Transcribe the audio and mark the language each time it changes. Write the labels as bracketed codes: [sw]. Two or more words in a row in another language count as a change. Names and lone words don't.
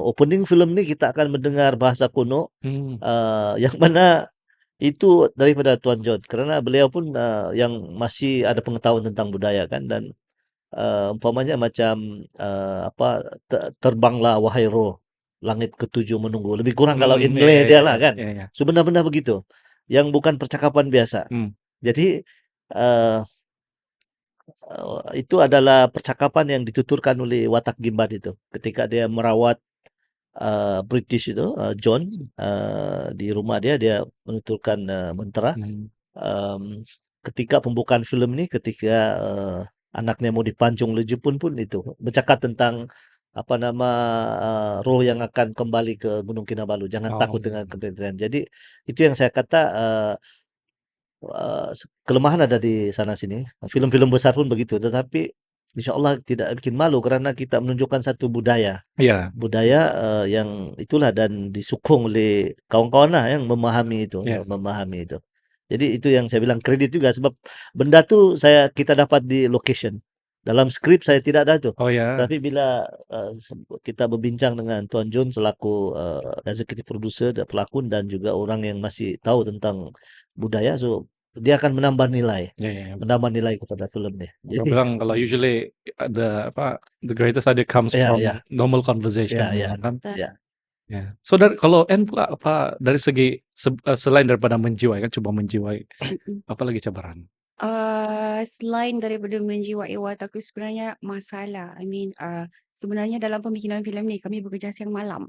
[ms] Opening film ni kita akan mendengar bahasa kuno, yang mana itu daripada Tuan John, kerana beliau pun yang masih ada pengetahuan tentang budaya kan, dan umpamanya macam terbanglah wahai roh, langit ketujuh menunggu. Lebih kurang kalau Ingle dia lah kan. So benar-benar begitu. Yang bukan percakapan biasa. Jadi itu adalah percakapan yang dituturkan oleh watak Gimbad itu ketika dia merawat British itu, John, di rumah dia menuturkan mentera. Ketika pembukaan film ini, ketika anaknya mau dipancung oleh Jepun pun itu bercakap tentang roh yang akan kembali ke Gunung Kinabalu. Jangan takut dengan kebenaran. Jadi itu yang saya kata kelemahan ada di sana sini. Film-film besar pun begitu, tetapi insya-Allah tidak bikin malu kerana kita menunjukkan satu budaya. Budaya yang itulah, dan disokong oleh kawan-kawan lah yang memahami itu, memahami itu. Jadi itu yang saya bilang kredit juga, sebab benda tu kita dapat di location. Dalam skrip saya tidak ada tu. Tapi bila kita berbincang dengan Tuan John selaku [en] executive producer [ms] dan pelakon dan juga orang yang masih tahu tentang budaya, so dia akan menambah nilai, menambah nilai kepada film ni. Jadi bilang kalau [en] usually the greatest idea comes from normal conversation. [ms] Kan? So kalau N pula dari segi selain daripada menjiwai kan, coba menjiwai, apa lagi cabaran? Selain daripada menjiwai watak, sebenarnya masalah. Sebenarnya dalam pembikinan filem ni kami bekerja siang malam.